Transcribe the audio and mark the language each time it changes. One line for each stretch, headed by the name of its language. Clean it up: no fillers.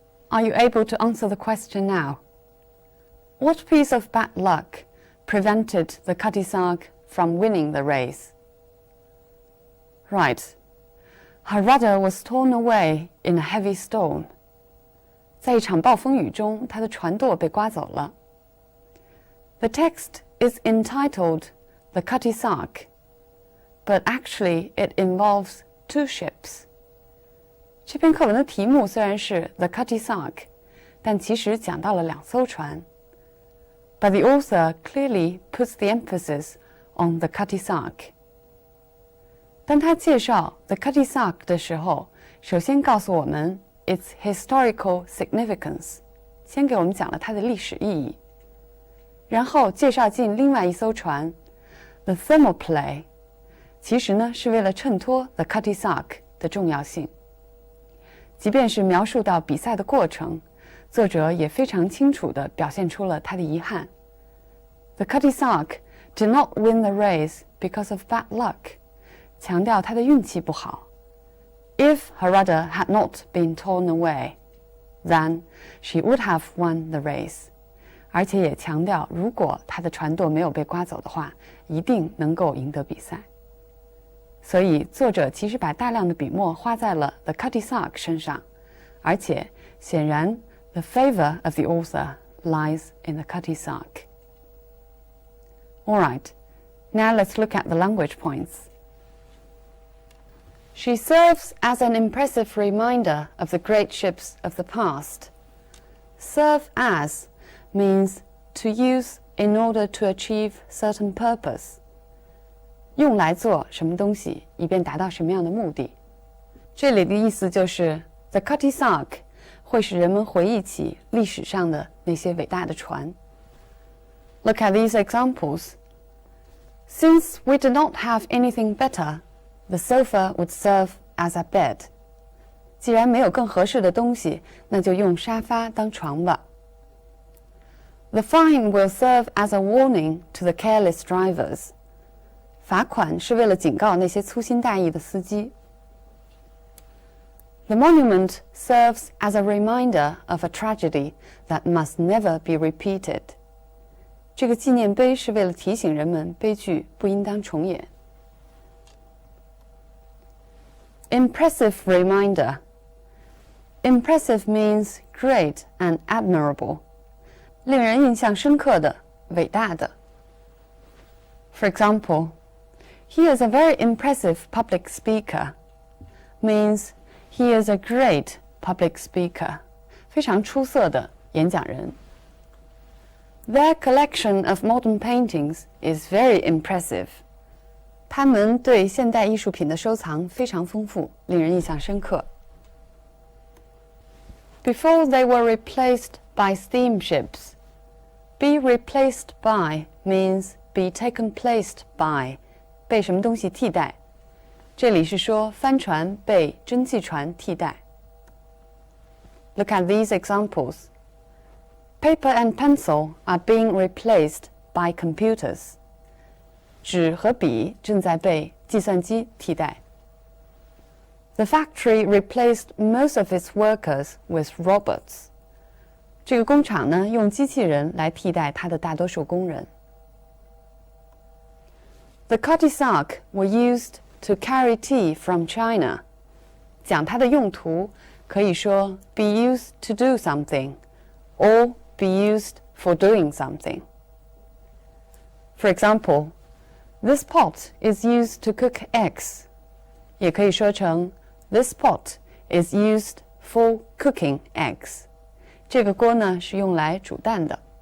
English: Are you able to answer the question now? What piece of bad luck prevented the Cutty Sark from winning the race? Right. Her rudder was torn away in a heavy storm.
Chinese: 在一场暴风雨中，她的船舵被刮走了。
English: The text is entitled The Cutty Sark, but actually it involves 2 ships.
Chinese: 这篇课文的题目虽然是 The Cutty Sark, 但其实讲到了2艘船。
English: But the author clearly puts the emphasis on the Cutty Sark.
Chinese: 当他介绍 the Cutty Sark 的时候，首先告诉我们
English: its historical significance，
Chinese: 先给我们讲了它的历史意义，然后介绍进另外一艘船 the Thermopylae， 其实呢是为了衬托 the Cutty Sark 的重要性。即便是描述到比赛的过程，作者也非常清楚地表现出了他的遗憾。
English: The Cutty Sark did not win the race because of bad luck，
Chinese: 强调他的运气不好。
English: If her rudder had not been torn away, then she would have won the race。
Chinese: 而且也强调，如果她的船舵没有被刮走的话，一定能够赢得比赛。所以作者其实把大量的笔墨花在了 the Cutty Sark 身上，而且显然
English: the favor of the author lies in the Cutty Sark. Alright, now let's look at the language points. She serves as an impressive reminder of the great ships of the past. Serve as means to use in order to achieve certain purpose.
Chinese: 用来做什么东西，以便达到什么样的目的。这里的意思就是 The Cutty Sark 会使人们回忆起历史上的那些伟大的船。
English: Look at these examples. Since we did not have anything better, the sofa would serve as a bed.
Chinese: 既然没有更合适的东西，那就用沙发当床吧。
English: The fine will serve as a warning to the careless drivers.
Chinese: 罚款是为了警告那些粗心大意的司机。
English: The monument serves as a reminder of a tragedy that must never be repeated.
Chinese: 这个纪念碑是为了提醒人们悲剧不应当重演。
English: Impressive reminder. Impressive means great and admirable.
Chinese: 令人印象深刻的，伟大的。
English: For example, he is a very impressive public speaker. Means he is a great public speaker.
Chinese: 非常出色的演讲人。
English: Their collection of modern paintings is very impressive.
Chinese: 他们对现代艺术品的收藏非常丰富，令人印象深刻。
English: Before they were replaced by steamships. Be replaced by means be taken placed by.
Chinese: 被什么东西替代？这里是说帆船被蒸汽船替代。
English: Look at these examples. Paper and pencil are being replaced by computers.
Chinese: 纸和笔正在被计算机替代。
English: The factory replaced most of its workers with robots.
Chinese: 这个工厂呢，用机器人来替代它的大多数工人。
English: The Cutty Sark were used to carry tea from China.
Chinese: 讲它的用途，可以说
English: be used to do something, or be used for doing something. For example, this pot is used to cook eggs.
Chinese: 也可以说成
English: This pot is used for cooking eggs.
Chinese: 这个锅呢是用来煮蛋的。